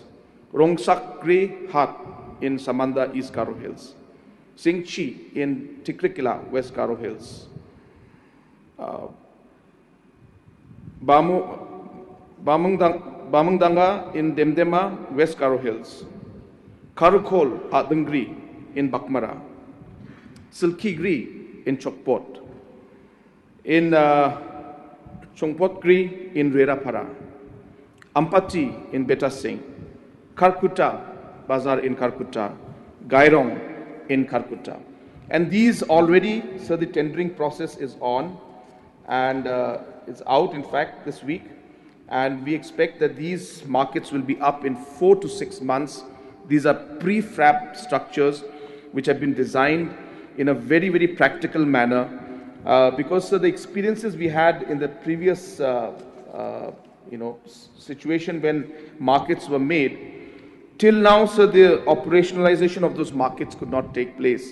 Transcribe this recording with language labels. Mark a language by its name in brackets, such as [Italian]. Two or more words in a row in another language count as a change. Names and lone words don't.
[English] Rongsakri Hat in Samanda, East Garo Hills. Singchi in Tikrikila, West Garo Hills. Bamungdanga in Demdema, West Garo Hills. Karukol Adangri in Bakmara. Silkigri in Chokpot. In Chongpotgri in Rerapara. Ampati in Beta Singh. Karkuta Bazar in Karkuta. Gairong in Karkuta. And these already, so the tendering process is on and it's out in fact this week. And we expect that these markets will be up in 4 to 6 months. These are prefab structures which have been designed in a very, very practical manner because the experiences we had in the previous situation when markets were made, till now, so the operationalization of those markets could not take place.